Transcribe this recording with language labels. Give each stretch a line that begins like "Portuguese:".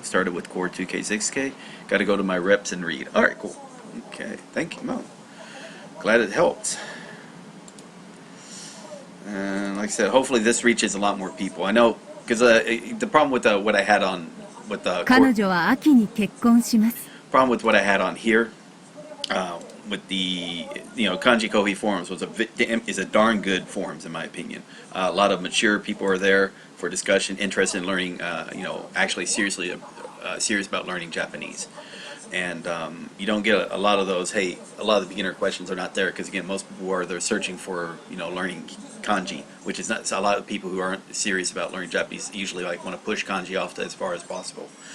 English: Started with Core 2K, 6K. Got to go to my reps and read. All right, cool. Okay, thank you, Mo. Glad it helped. And like I said, hopefully this reaches a lot more people. I know, because the problem with what I had on with the
Japanese: 彼女は秋に結婚します。
English: problem with what I had on here with the Kanji Kohi forums is a darn good forums in my opinion. A lot of mature people are there for discussion, interested in learning, actually serious about learning Japanese. And you don't get a lot of those. Hey, a lot of the beginner questions are not there because again, most people they're searching for learning kanji, which is not. So a lot of people who aren't serious about learning Japanese usually want to push kanji off as far as possible.